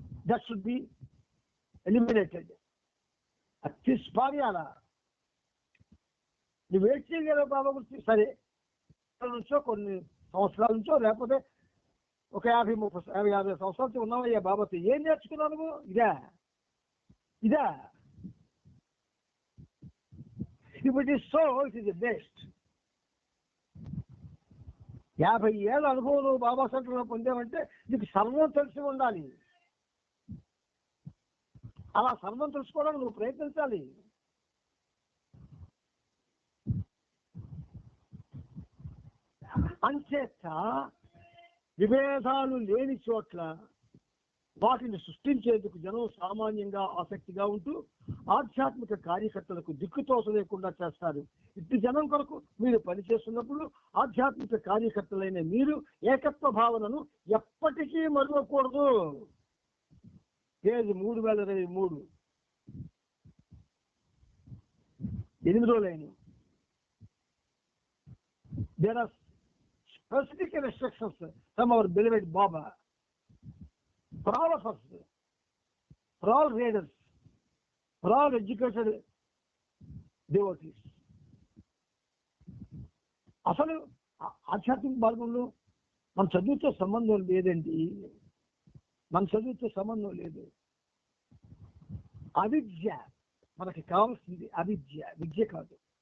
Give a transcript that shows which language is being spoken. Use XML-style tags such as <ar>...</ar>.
<en>That should be eliminated.</en> <te>అది తీసిపారేయాలా. నువ్వు wait చేయగలవు బాబా గురించి. సరే, నుంచో కొన్ని సంవత్సరాల నుంచో లేకపోతే ఒక 50 సంవత్సరాలతో ఉన్నావయ్యా బాబాతో. ఏం నేర్చుకున్నావు నువ్వు? ఇదా</te> <en>If it is so, it is the best.</en> <te>50 ఏళ్ళ అనుభవం నువ్వు బాబా సెంటర్లో పొందావంటే నీకు సర్వం తెలిసి ఉండాలి. అలా సర్వం తెలుసుకోవడానికి నువ్వు ప్రయత్నించాలి. అంచేత విభేదాలు లేని చోట్ల వాటిని సృష్టించేందుకు జనం సామాన్యంగా ఆసక్తిగా ఉంటూ ఆధ్యాత్మిక కార్యకర్తలకు దిక్కుతోస లేకుండా చేస్తారు. ఇట్టి జనం కొరకు మీరు పనిచేస్తున్నప్పుడు ఆధ్యాత్మిక కార్యకర్తలైన మీరు ఏకత్వ భావనను ఎప్పటికీ మరువకూడదు. పేజ్ 3023 8వ line.</te> <en>There are specific instructions from our beloved Baba for all of us, for all readers, for all educated devotees.</en> <te>అసలు ఆధ్యాత్మిక మార్గంలో మన చదువుతో సంబంధం లేదండి. మన చదువుతో సంబంధం లేదు. అవిద్య మనకి కావాల్సింది, అవిద్య, విద్య కాదు.</te>